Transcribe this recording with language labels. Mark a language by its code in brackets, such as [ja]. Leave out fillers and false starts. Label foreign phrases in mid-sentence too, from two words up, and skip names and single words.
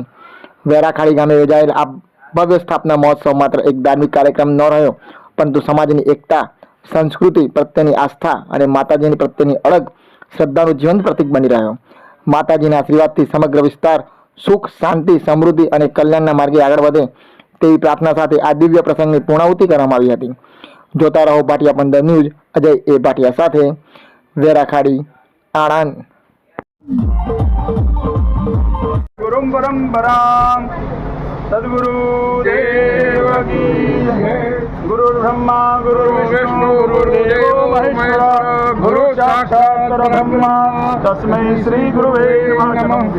[gu] વેરાખાડી ગામે યોજાયેલ આ ભવ્ય સ્થાપના મહોત્સવ માત્ર એક ધાર્મિક કાર્યક્રમ ન રહ્યો, પરંતુ સમાજની એકતા, સંસ્કૃતિ પ્રત્યેની આસ્થા અને માતાજીની પ્રત્યેની અડગ શ્રદ્ધાનું જીવંત પ્રતીક બની રહ્યો। માતાજીના આશીર્વાદથી સમગ્ર વિસ્તાર સુખ, શાંતિ, સમૃદ્ધિ અને કલ્યાણના માર્ગે આગળ વધે તેવી પ્રાર્થના સાથે આ દિવ્ય પ્રસંગની પૂર્ણાહુતિ કરવામાં આવી હતી। જોતા રહો ભાટિયા 15 ન્યૂઝ। અજય એ ભાટિયા સાથે, વેરાખાડી, આણંદ। [sa] गुरुं परम्परां सद्गुरु देव की गुरु ब्रह्मा गुरु विष्णु गुरुदेव महेश्वरा गुरु साक्षात् परब्रह्मा तस्मै श्री गुरुवे नमः।